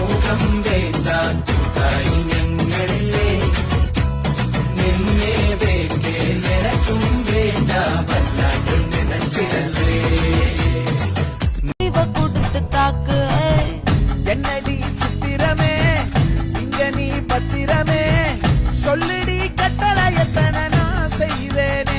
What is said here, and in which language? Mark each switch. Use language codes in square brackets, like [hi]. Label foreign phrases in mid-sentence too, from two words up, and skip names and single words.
[ml] സ്നേഹം വേണ്ട കൂട്ടായി ഞങ്ങളില്ലേ നിന്നെ വേണ്ടേ നിനക്കും വേണ്ട വല്ലാണ്ട് നിനച്ചിരല്ലേ [ta] கொடுத்து தாக்கு என்னடி சித்திரமே இங்க நீ பத்திரமே சொல்லிடி கட்டளை எத்தனை நான் செய்வேனே